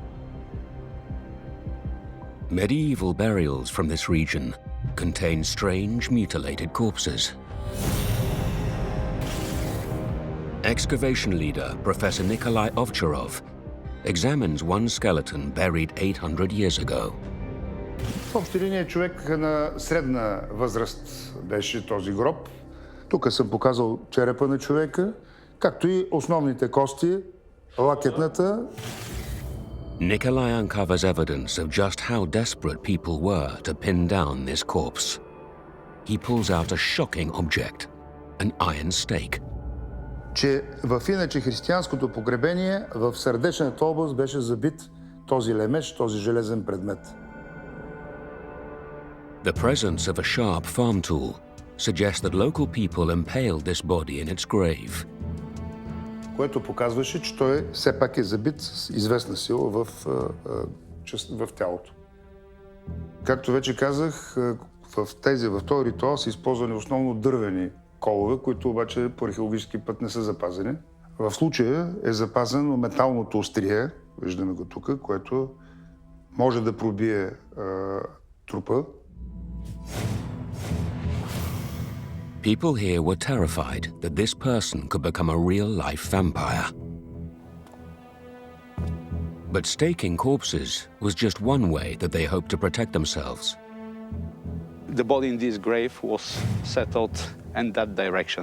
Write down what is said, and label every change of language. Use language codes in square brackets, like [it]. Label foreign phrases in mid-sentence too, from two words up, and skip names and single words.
[en] Medieval burials from this region contain strange, mutilated corpses. Excavation leader Professor Nikolai Ovcharov examines one skeleton buried 800 years ago. [bg] В общи линии човек на средна възраст беше този гроб. Тук съм показал черепа на човека, както и основните кости, лакетната. [en] Nikolai uncovers evidence of just how desperate people were to pin down this corpse. He pulls out a shocking object, an iron stake. [bg] Че в иначе християнското погребение в сърдечната област беше забит този лемеш, този железен предмет. [en] The presence of a sharp farm tool suggests that local people impaled this body in its grave. [bg] Което показваше, че той все пак е забит с известна сила в тялото. Както вече казах, в този ритуал са използвани основно дървени колове, които обаче по археологически път не са запазени. В случая е запазено металното острие, виждаме го тук, което може да пробие трупа. [en] People here were terrified that this person could become a real-life vampire. But staking corpses was just one way that they hoped to protect themselves. The body in this grave was settled in that direction.